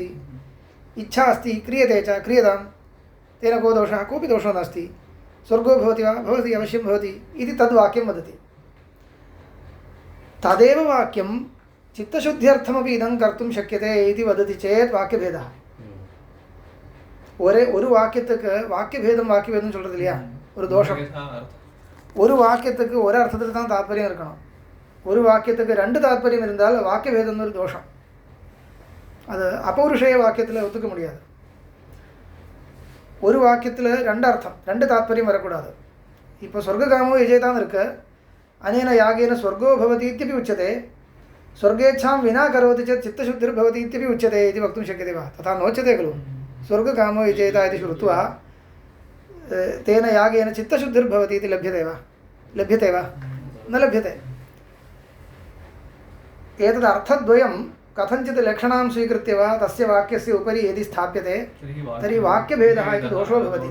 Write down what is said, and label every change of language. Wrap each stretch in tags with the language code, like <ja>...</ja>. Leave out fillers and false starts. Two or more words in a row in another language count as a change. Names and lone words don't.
<sa>इच्छा अस्ति क्रियते च क्रियताम्, तेन को दोषः, कोऽपि दोषो नास्ति. स्वर्गो भवति वा, भवति, अवश्यं भवति इति तद्वाक्यं वदति. तदेव वाक्यं चित्तशुद्ध्यर्थमपि इदं कर्तुं शक्यते इति वदति चेत् वाक्यभेदः.</sa> <ta>ஒரு வாக்கியத்துக்கு வாக்கியபேதம் சொல்கிறது இல்லையா, ஒரு தோஷம். ஒரு வாக்கியத்துக்கு ஒரு அர்த்தத்தில் தான் தாத்பரியம் இருக்கணும். ஒரு வாக்கியத்துக்கு ரெண்டு தாத்பரியம் இருந்தால் வாக்கியபேதம்னு ஒரு தோஷம். அது அபௌருஷேய வாக்கியத்தில் ஒத்துக்க முடியாது. ஒரு வாக்கியத்தில் ரெண்டு அர்த்தம், ரெண்டு தாத்பரியம் வரக்கூடாது.</ta> <sa>இப்போ स्वर्गकामो विजयतान् இருக்கு, अनेन यागेन स्वर्गो भवति இत्यपि उच्यते. स्वर्गेच्छां विना करोति चेत् चित्तशुद्धिर्भवति इत्यपि उच्यते इति वक्तुं शक्यते वा? तथा नोच्यते खलु. स्वर्गकामो विजयता इति श्रुत्वा तेन यागेन चित्तशुद्धिर्भवति इति लभ्यते वा? न लभ्यते. एतद् अर्थद्वयं कथञ्चित् लक्षणां स्वीकृत्य वा तस्य वाक्यस्य उपरि यदि स्थाप्यते तर्हि वाक्यभेदः इति दोषो भवति.</sa>